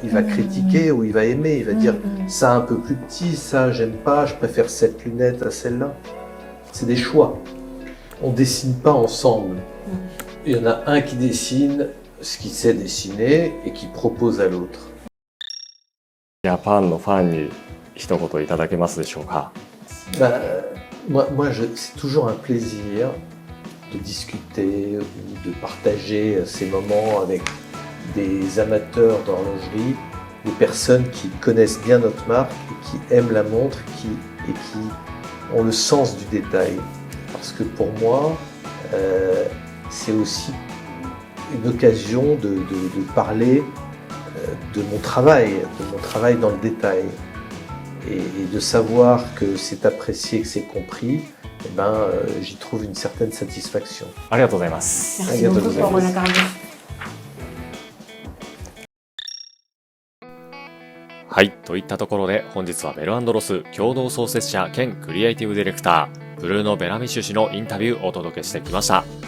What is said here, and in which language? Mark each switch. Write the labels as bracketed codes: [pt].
[fr] Il va critiquer ou il va aimer. Il va dire ça un peu plus petit, ça j'aime pas, je préfère cette lunette à celle-là. C'est des choix. On dessine pas ensemble. Il y en a un qui dessine ce qu'il sait dessiner et qui propose à l'autre. [ja] ジャパンのファンに一言いただけますでしょうか。 [fr] Ben, c'est toujours un plaisir de discuter, de partager ces moments avec des amateurs d'horlogerie, des personnes qui connaissent bien notre marque et qui aiment la montre et qui ont le sens du détail. Parce que pour moi, c'est aussi une occasion de parler de mon travail dans le détail. Et de savoir que c'est apprécié, que c'est compris, eh ben, j'y trouve une certaine satisfaction. [ja] ありがとうございます。 [fr] Merci [ja] ありがとう [fr] beaucoup [ja] ございます [fr] pour le regard. [ja] はい、といったところで本日はベル&ロス共同創設者兼クリエイティブディレクターブルーノ・ベラミッシュ氏のインタビューをお届けしてきました。